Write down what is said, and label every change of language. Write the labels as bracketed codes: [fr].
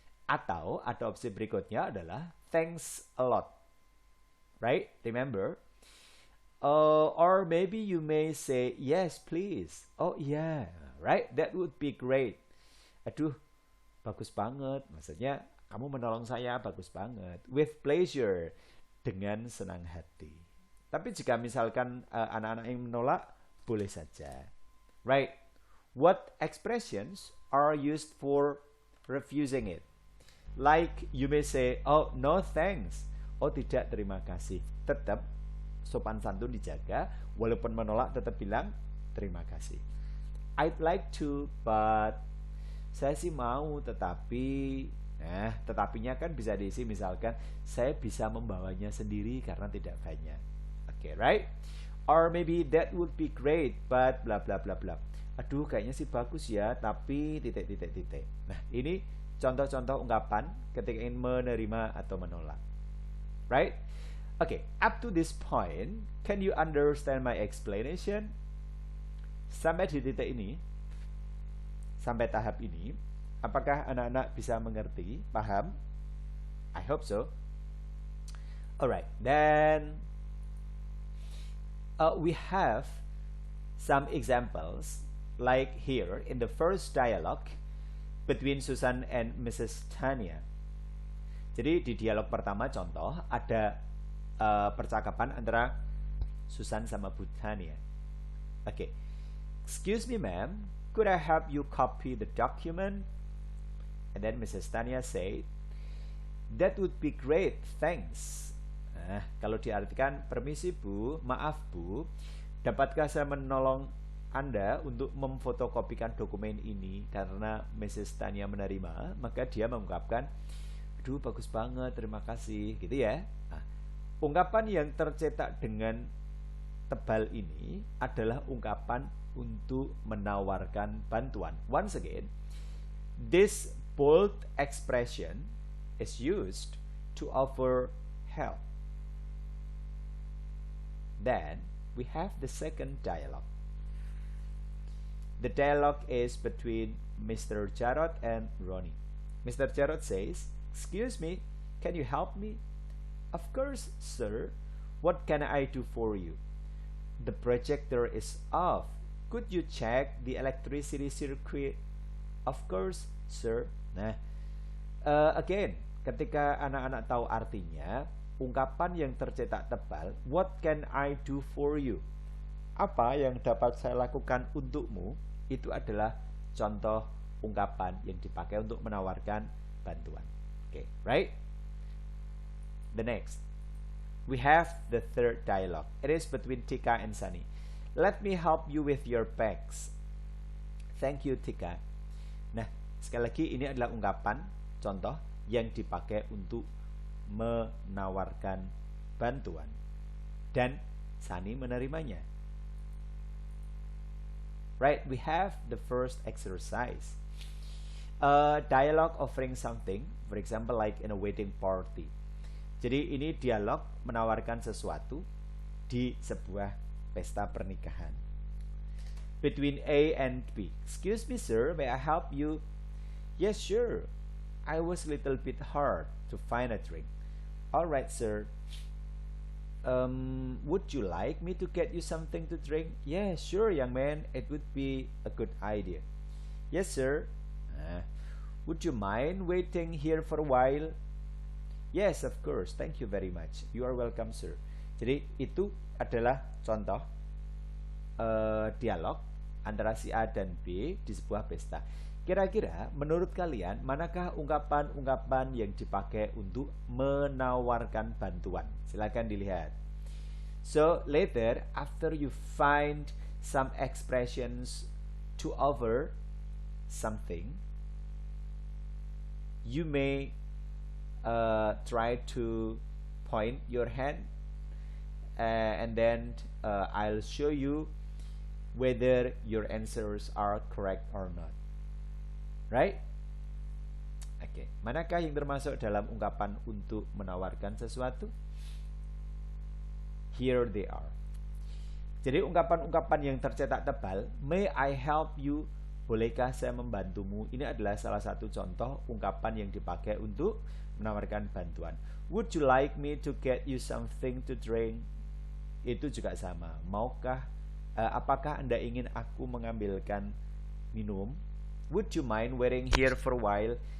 [id] Atau ada opsi berikutnya adalah [en] thanks a lot. Right? Remember? Or maybe you may say yes please. Oh yeah, right? That would be great. [id] Aduh, bagus banget. Maksudnya kamu menolong saya, bagus banget. [en] With pleasure, [id] dengan senang hati. Tapi jika misalkan anak-anak yang menolak, boleh saja. [en] Right? What expressions are used for refusing it? Like you may say, oh no thanks. [id] Oh tidak, terima kasih. Tetap sopan santun dijaga, walaupun menolak tetap bilang terima kasih. [en] I'd like to, but [id] saya sih mau, tetapi tetapinya kan bisa diisi misalkan saya bisa membawanya sendiri karena tidak banyak. [en] Okay, right? Or maybe that would be great, but bla bla bla bla. [id] Aduh, kayaknya sih bagus ya, tapi titik. Nah, ini contoh-contoh ungkapan ketika ingin menerima atau menolak. [en] Right? Okay, up to this point, can you understand my explanation? [id] Sampai di titik ini, sampai tahap ini, apakah anak-anak bisa mengerti, paham? [en] I hope so. Alright, then we have some examples, like here in the first dialogue between Susan and Mrs. Tanya. [id] Jadi di dialog pertama contoh ada percakapan antara Susan sama Bu Tanya. [en] Okay, excuse me ma'am, could I help you copy the document? And then Mrs. Tanya said, that would be great, thanks. [id] Nah, kalau diartikan, permisi Bu, maaf Bu, dapatkah saya menolong Anda untuk memfotokopikan dokumen ini? Karena Mrs. Tanya menerima, maka dia mengungkapkan, aduh bagus banget, terima kasih, gitu ya. Nah, ungkapan yang tercetak dengan tebal ini adalah ungkapan untuk menawarkan bantuan. [en] Once again, this bold expression is used to offer help. Then we have the second dialogue. The dialogue is between Mr. Jarrod and Ronnie. Mr. Jarrod says, excuse me, can you help me? Of course, sir. What can I do for you? The projector is off. Could you check the electricity circuit? Of course, sir. Nah, again, [id] ketika anak-anak tahu artinya, ungkapan yang tercetak tebal, [en] what can I do for you? [id] Apa yang dapat saya lakukan untukmu? Itu adalah contoh ungkapan yang dipakai untuk menawarkan bantuan. [en] Okay, right? The next, we have the third dialogue. It is between Tika and Sunny. Let me help you with your bags. Thank you, Tika. [id] Nah, sekali lagi ini adalah ungkapan contoh yang dipakai untuk menawarkan bantuan. Dan Sunny menerimanya. [en] Right, we have the first exercise. Dialogue offering something, for example like in a wedding party. [id] Jadi ini dialog menawarkan sesuatu di sebuah pesta pernikahan. [en] Between A and B. Excuse me, sir, may I help you? Yes, sure. I was a little bit hard to find a drink. All right, sir. Would you like me to get you something to drink? Yeah, sure, young man. It would be a good idea. Yes, sir. Would you mind waiting here for a while? Yes, of course. Thank you very much. You are welcome, sir. [id] Jadi itu adalah contoh dialog antara si A dan B di sebuah pesta. Kira-kira menurut kalian manakah ungkapan-ungkapan yang dipakai untuk menawarkan bantuan? Silakan dilihat. [en] So later, after you find some expressions to offer something, you may try to point your hand and then I'll show you whether your answers are correct or not. Right? [id] Oke, manakah yang termasuk dalam ungkapan untuk menawarkan sesuatu? [en] Here they are. [id] Jadi ungkapan-ungkapan yang tercetak tebal, [en] may I help you? [id] Bolehkah saya membantumu? Ini adalah salah satu contoh ungkapan yang dipakai untuk menawarkan bantuan. [en] Would you like me to get you something to drink? [id] Itu juga sama. Apakah Anda ingin aku mengambilkan minum? [en] Would you mind waiting here for a while?